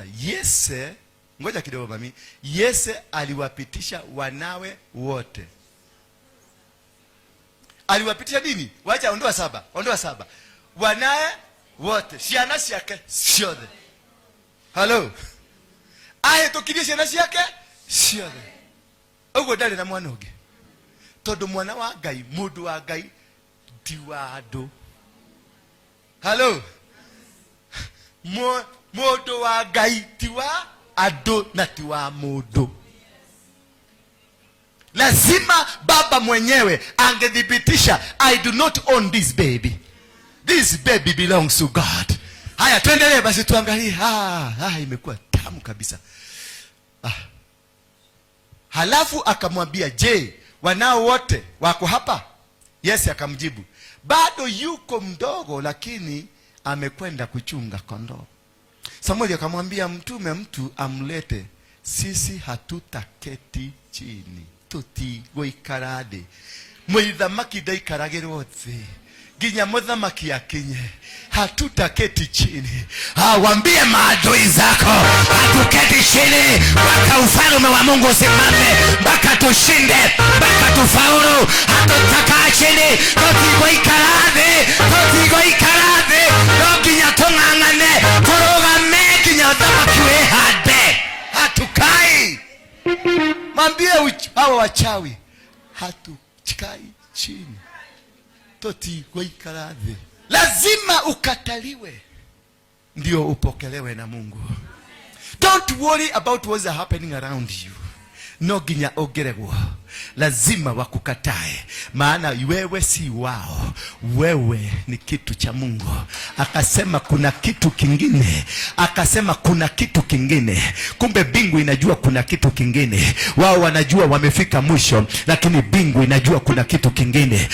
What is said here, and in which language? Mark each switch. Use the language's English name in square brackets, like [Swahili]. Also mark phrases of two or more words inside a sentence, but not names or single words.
[Swahili] Yese, ngoja kidogo mami. Yese aliwapitisha wanawe wote. Aliwapitisha nini? Wacha ondoa 7. Ondoa 7. Wanawe wote. Siana yake siode. Hello. [Kikuyu] ahitukirie ciana ciake ciothe. Uguo ndari na mwana ungi, tondu mwana wa Ngai, mundu wa Ngai ti wa andu. Hello, mundu wa Ngai ti wa andu na ti wa mundu. [Swahili] Lazima baba mwenyewe angedhibitisha, [English] I do not own this baby. This baby belongs to God. [Swahili] Haya, tuendelee basi tuangalie. Imekuwa tamu kabisa. Halafu akamwambia, je, wanao wote wako hapa? Yes, akamjibu, bado yuko mdogo, lakini amekwenda kuchunga kondoo. Samueli akamwambia mtume mtu amlete, sisi hatutaketi chini, [Kikuyu] tutigũikara thĩ. Mũthamaki ndaikaragĩrwo thĩ nginya mũthamaki akinye. [Swahili] Hatutaketi chini. Waambie maadui zako, hatuketi chini mpaka ufalme wa Mungu usimame, mpaka tushinde, mpaka tufaulu. Hatutakaa chini, [Kikuyu] tutigũikara thĩ, tutigũikara thĩ. No nginya tung'ang'ane, turugame nginya ũthamaki wĩhande. [Swahili] Hatukai. Mwambie hawa wachawi, hatukai chini, [Kikuyu] tutigũikara thĩ. [Swahili] Lazima ukataliwe ndio upokelewe na Mungu. [English] Don't worry about what's happening around you. [Kikuyu] No ginya ogeregwo. [Swahili] Lazima wakukatae, maana wewe si wao, wewe ni kitu cha Mungu. Akasema kuna kitu kingine, akasema kuna kitu kingine. Kumbe bingu inajua kuna kitu kingine. Wao wanajua wamefika mwisho, lakini bingu inajua kuna kitu kingine.